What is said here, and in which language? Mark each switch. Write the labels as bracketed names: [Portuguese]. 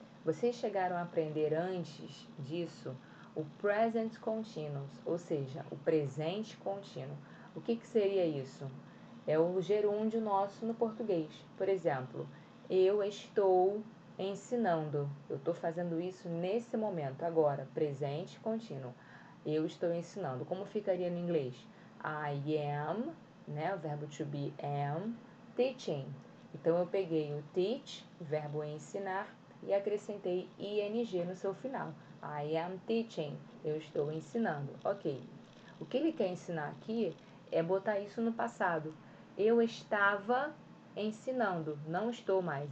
[Portuguese] Vocês chegaram a aprender antes disso o Present Continuous, ou seja, o presente contínuo. O que seria isso? É o gerúndio nosso no português. Por exemplo, eu estou ensinando. Eu estou fazendo isso nesse momento, agora, presente contínuo. Eu estou ensinando. Como ficaria no inglês? [English] I am, [Portuguese] né? O verbo to be am, teaching. Então, eu peguei o teach, verbo ensinar, e acrescentei ing no seu final. [English] I am teaching. [Portuguese] Eu estou ensinando. Ok. O que ele quer ensinar aqui é botar isso no passado. Eu estava ensinando, não estou mais.